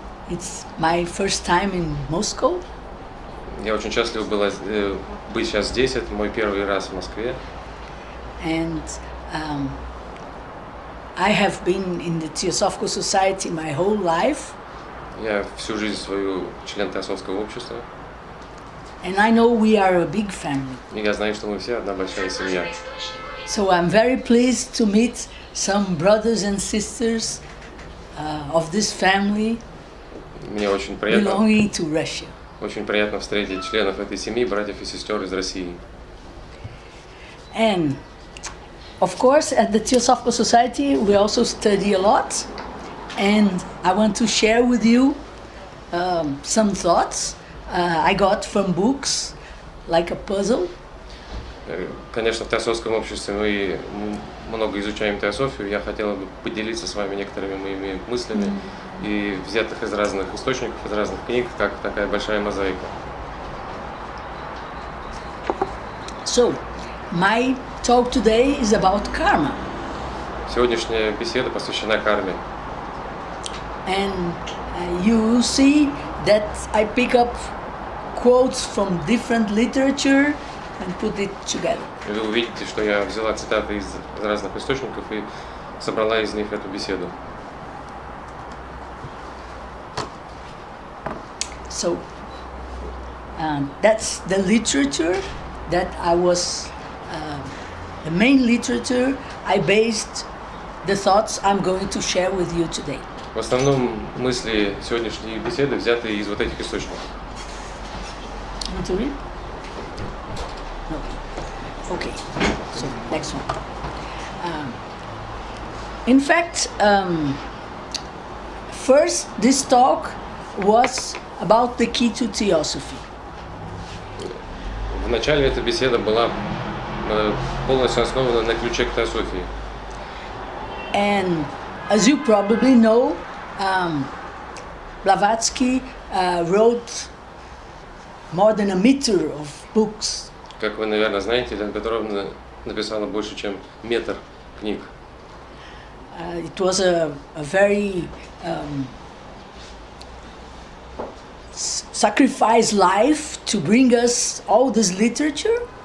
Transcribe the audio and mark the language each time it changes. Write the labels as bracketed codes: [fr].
[en] It's my first time in Moscow. [ru] Я очень счастлив быть сейчас здесь. Это мой первый раз в Москве. [en] And I have been in the Theosophical Society my whole life. [ru] Я всю жизнь свою член Теософского общества. [en] And I know we are a big family. [ru] И я знаю, что мы все одна большая семья. [en] So I'm very pleased to meet some brothers and sisters of this family. [ru] Мне очень [en] belonging to Russia. [ru] Очень приятно встретить членов этой семьи, братьев и сестер из России. [en] And of course, at the Theosophical Society, we also study a lot. And I want to share with you some thoughts I got from books, like a puzzle. [ru] Конечно, в Теософском обществе мы много изучаем теософию. Я хотела бы поделиться с вами некоторыми моими мыслями, и взятых из разных источников, из разных книг, как такая большая мозаика. [en] So, my talk today is about karma. [ru] Сегодняшняя беседа посвящена карме. [en] And you see that I pick up quotes from different literature and put it together. [ru] Вы увидите, что я взяла цитаты из разных источников и собрала из них эту беседу. [en] So that's the literature that I was, the main literature I based the thoughts I'm going to share with you today. [ru] В основном мысли сегодняшней беседы взяты из вот этих источников. [en] to read? No. Okay. So next one. In fact, first this talk was about the key to Theosophy. [ru] Вначале эта беседа была полностью основана на ключе к теософии. [en] And as you probably know, Blavatsky wrote more than a meter of books. [ru] Как вы, наверное, знаете, Елена Петровна написала больше, чем метр книг. [en] It was a very sacrificed life to bring us all this literature.